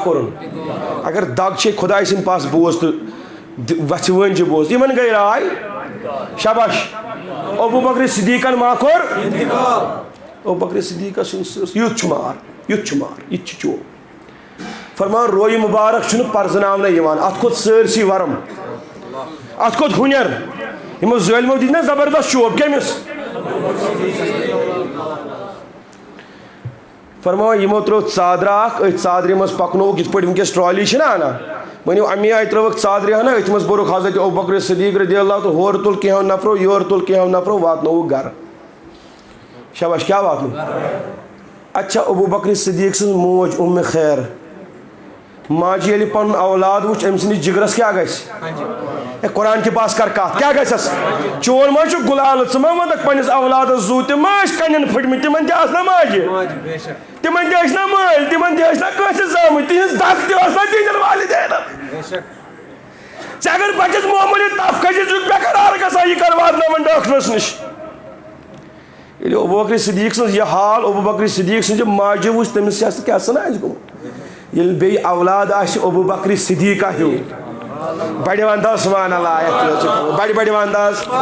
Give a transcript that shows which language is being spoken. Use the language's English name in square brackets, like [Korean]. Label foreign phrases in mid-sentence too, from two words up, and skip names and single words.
[Kashmiri] کوٚرُن اگر دگ چھے خۄداے سٕنٛدۍ پاس بوز تہٕ وَژھِ وٲنجہِ بوز یِمن گٔے راے شاباش ابوٗ بکر صدیٖقن ما کوٚر ابو بکر صدیق یوت مار یوت مار یہ چو فرمان روی مبارک چھُنہٕ پرزناونہٕ یِوان اتھ کھوٚت سٲرسٕے ورم اتھ کھوٚت ہُنر یِمو ظٲلمو دِتۍ نا زبردست شوب کٔمِس فرمان یِمو ترٛوو ژادرا اکھ أتھۍ ژادرِ منٛز پکنووُکھ یِتھ پٲٹھۍ ونکیٚس ٹرالی چھِنا انان ؤنِو امی آیہِ ترٛٲوٕکھ ژادرِ ہنا أتھۍ منٛز بوٚرُکھ حضرت ابو بکر صدیق [Arabic] رضی اللہ [Kashmiri] تہٕ ہورٕ تُل کینٛہو نفرو یورٕ تُل کینٛہو نفرو واتنووُکھ گرٕ شاباش کیٛاہ واتنو اچھا ابو بکر صدیق سٕنٛز موج ام خیر ماجہِ ییٚلہِ پنُن اولاد وٕچھ أمۍ سٕنٛدِس جگرس کیٛاہ گژھِ ہے قرآن کے پاس کر کتھ کیٛاہ گژھٮ۪س چون ما چھُ گُلالہٕ ژٕ ما ونکھ پننِس اولادس زُو تِم ما ٲسۍ کَنٮ۪ن پھٔٹمٕتۍ تِمن تہِ آسہٕ نا ماجہِ تِمن تہِ ٲسۍ نا مٲلۍ تِمن تہِ ٲسۍ نا کٲنٛسہِ زامٕتۍ تِہنٛز دگ تہِ ٲس نا تِہنٛدٮ۪ن والدینن ژےٚ اگر بچس معموٗلی تف کھسہِ ژٕ بے قرار گژھان یہِ کر واتناوان ڈاکٹرس نِش ییٚلہِ ابو بکر صدیق سٕنٛز یہِ حال ابو بکر صدیق سٕنٛزِ ماجہِ وٕچھ تٔمِس کیٛاہ سا آسہِ گوٚمُت ییٚلہِ بیٚیہِ اولاد آسہِ ابو بکر صدیقہ ہیوٗ بڑِ وندا [Arabic] سبحان اللہ [Kashmiri] بڑِ بڑِ وندا